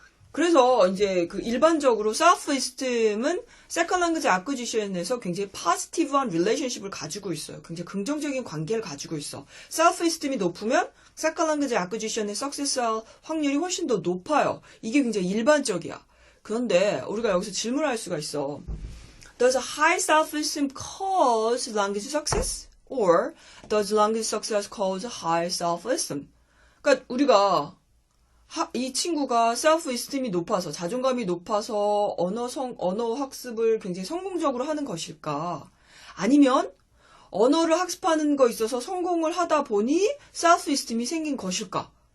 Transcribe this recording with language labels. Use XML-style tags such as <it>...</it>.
<ko>그래서 이제 그 일반적으로 self-esteem은 second language acquisition에서 굉장히 positive한 relationship을 가지고 있어요. 굉장히 긍정적인 관계를 가지고 있어. self-esteem이 높으면 second language acquisition의 success할 확률이 훨씬 더 높아요. 이게 굉장히 일반적이야. 그런데 우리가 여기서 질문할 수가 있어.</ko> <en>Does a high self-esteem cause language success? Or does language success cause high self-esteem?</en> <ko>그러니까 우리가 이 친구가 self-esteem이 높아서 자존감이 높아서 언어 학습을 굉장히 성공적으로 하는 것일까? 아니면 언어를 학습하는 거 있어서 성공을 하다 보니 self-esteem이 생긴 것일까?</ko>